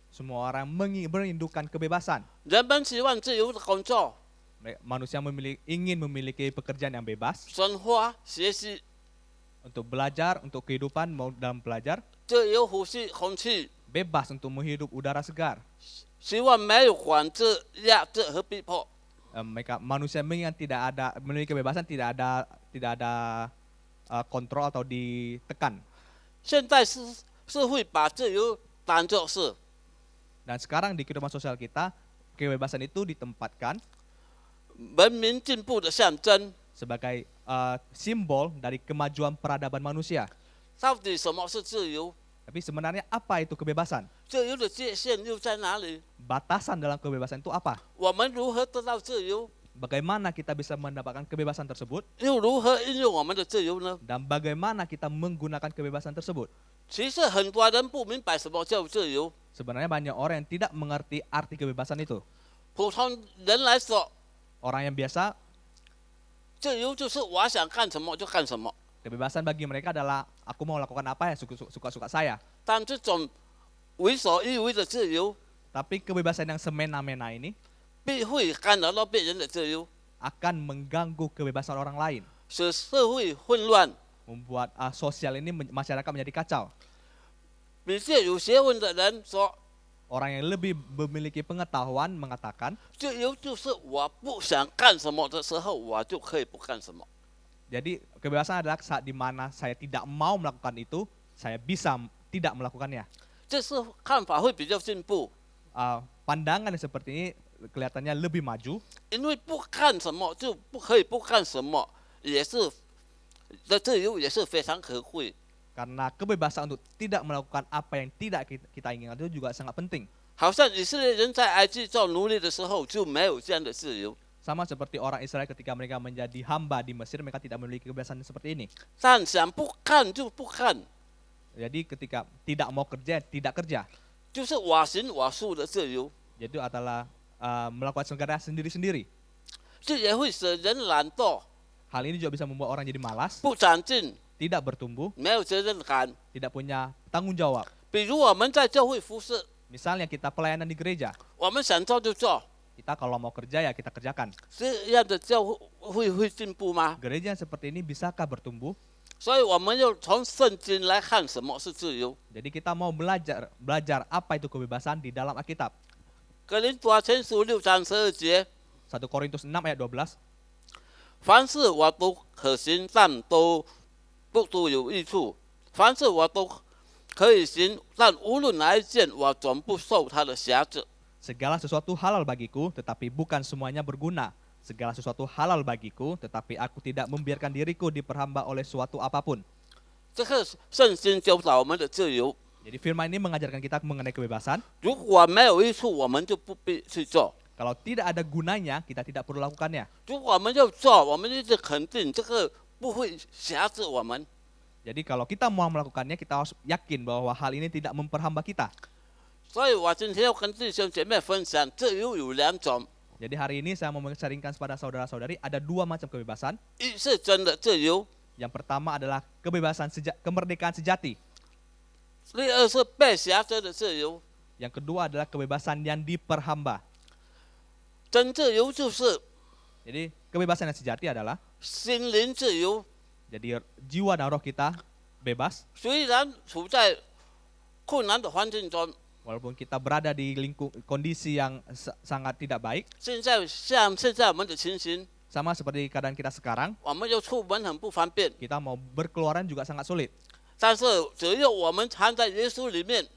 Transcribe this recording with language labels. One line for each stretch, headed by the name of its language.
Indonesian: semua orang merindukan kebebasan.
Chinese: 人们希望自由的工作、
Indonesian: Manusia ingin memiliki pekerjaan yang bebas,
Chinese: 生活、学习，
Indonesian: untuk belajar, untuk kehidupan mau dalam belajar,
Chinese: 自由呼吸空气，
Indonesian: bebas untuk menghirup udara segar.
Chinese: 希望没有管制、压制和逼迫。
Indonesian: Manusia mengingat tidak ada memiliki kebebasan, tidak ada kontrol atau ditekan.
Chinese: 现在社会把自由当作是
Indonesian: Dan sekarang di kehidupan sosial kita, kebebasan itu ditempatkan
Chinese: 文明进步的象征。
Indonesian: sebagai simbol dari kemajuan peradaban manusia.
Chinese: 到底什么是自由？
Indonesian: Tapi sebenarnya apa itu kebebasan?
Chinese: 自由的界限又在哪里？
Indonesian: Batasan dalam kebebasan itu apa?
Chinese: 我们如何得到自由？
Indonesian: Bagaimana kita bisa mendapatkan kebebasan tersebut?
Chinese: 又如何运用我们的自由呢？
Indonesian: Dan bagaimana kita menggunakan kebebasan tersebut?
Chinese: 其实很多人不明白什么叫自由。
Indonesian: Sebenarnya banyak orang yang tidak mengerti arti kebebasan itu.
Chinese: 普通人来说，
Indonesian: Orang yang biasa,
Chinese: 自由就是我想干什么就干什么。
Indonesian: kebebasan bagi mereka adalah aku mau lakukan apa ya suka-suka saya.
Chinese: 但这种为所欲为的自由，
Indonesian: Tapi kebebasan yang semena-mena ini
Chinese: 必会干扰到别人的自由，
Indonesian: akan mengganggu kebebasan orang lain,
Chinese: 使社会混乱。
Indonesian: membuat sosial ini masyarakat menjadi kacau.
Chinese: 比较有学问的人说，
Indonesian: Orang yang lebih memiliki pengetahuan mengatakan
Chinese: 自由就是我不想干什么的时候，我就可以不干什么。
Indonesian: jadi kebebasan adalah saat di mana saya tidak mau melakukan itu, saya bisa tidak melakukannya.
Chinese: 这是看法会比较进步，
Indonesian: Pandangan yang seperti ini kelihatannya lebih maju,
Chinese: 因为不干什么就不可以不干什么，也是的自由也是非常可贵。
Indonesian: karena kebebasan untuk tidak melakukan apa yang tidak kita inginkan itu juga sangat penting.
Chinese: 好像以色列人在埃及做奴隶的时候就没有这样的自由，
Indonesian: Sama seperti orang Israel ketika mereka menjadi hamba di Mesir, mereka tidak memiliki kebebasan seperti ini.
Chinese: 但想不干就不干，
Indonesian: Jadi ketika tidak mau kerja, tidak kerja.
Chinese: 就是我行我素的自由。
Indonesian: Jadi adalah melakukan segala sendiri-sendiri.
Chinese: 这也会使人懒惰、
Indonesian: Hal ini juga bisa membuat orang jadi malas,
Chinese: 不长进、
Indonesian: tidak bertumbuh,
Chinese: 没有责任感。
Indonesian: tidak punya tanggung jawab.
Chinese: 比如我们在教会服侍，
Indonesian: Misalnya kita pelayanan di gereja,
Chinese: 我们想做就做，
Indonesian: kita kalau mau kerja ya kita kerjakan.
Chinese: 这样的教会会进步吗？
Indonesian: Gereja yang seperti ini bisakah bertumbuh?
Chinese: 所以我们要从圣经来看什么是自由。
Indonesian: Jadi kita mau belajar apa itu kebebasan di dalam Alkitab.
Chinese: 格林多前书6章12节，
Indonesian: 1 Korintus 6 ayat 12.
Chinese: 凡事我都可行，但都有益处；凡事我都可以行，但无论哪一件，我总不受他的辖制。
Indonesian: Segala sesuatu halal bagiku, tetapi bukan semuanya berguna. Segala sesuatu halal bagiku, tetapi aku tidak membiarkan diriku diperhamba oleh suatu apapun.
Chinese: 这个圣经教导我们的自由，
Indonesian: Jadi firman ini mengajarkan kita mengenai kebebasan.
Chinese: 如果没有益处，我们就不必去做；
Indonesian: Kalau tidak ada gunanya, kita tidak perlu lakukannya.
Chinese: 如果我们要做，我们一直肯定这个不会辖制我们。
Indonesian: Jadi kalau kita mau melakukannya, kita harus yakin bahwa hal ini tidak memperhamba kita.
Chinese: 所以我今天要跟弟兄姐妹分享，自由有两种，
Indonesian: Jadi hari ini saya mau sharingkan kepada saudara-saudari ada 2 macam kebebasan.
Chinese: 一是真的自由，
Indonesian: Yang pertama adalah kebebasan kemerdekaan sejati.
Chinese: 第二是被辖制的自由。
Indonesian: Yang kedua adalah kebebasan yang diperhamba.
Chinese: 真自由就是
Indonesian: Jadi kebebasan yang sejati adalah
Chinese: 心灵自由，
Indonesian: jadi jiwa dan roh kita bebas
Chinese: 虽然处在困难的环境中，
Indonesian: walaupun kita berada di kondisi yang sangat tidak baik.
Chinese: 现在我们的情形，
Indonesian: Sama seperti keadaan kita sekarang,
Chinese: 我们要出门很不方便，
Indonesian: kita mau berkeluaran juga sangat sulit.
Chinese: 但是只要我们藏在耶稣里面，